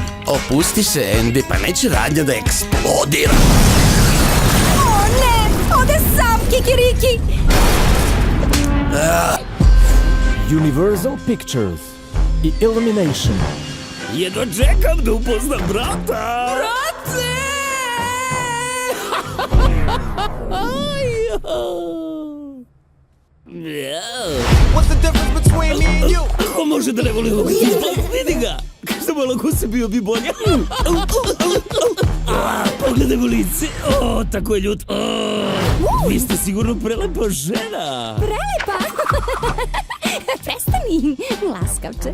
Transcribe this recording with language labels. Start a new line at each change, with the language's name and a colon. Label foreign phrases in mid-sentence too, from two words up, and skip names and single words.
Serbian: Opusti se, Andy, pa neće radnja da eksplodira. O ne, ode sam kikiriki. Universal Pictures i Illumination. Jedva čekam da upoznam brata. Brate!
English: What's the difference between me and you?
Serbian: Ko može da ne voli ovog tipa? Vidi ga! Každa malo ko se bio bi bolje. Pogledaj mu lice. O, tako je ljut. Vi ste sigurno prelepa žena. Prelepa! Prestani, laskavče.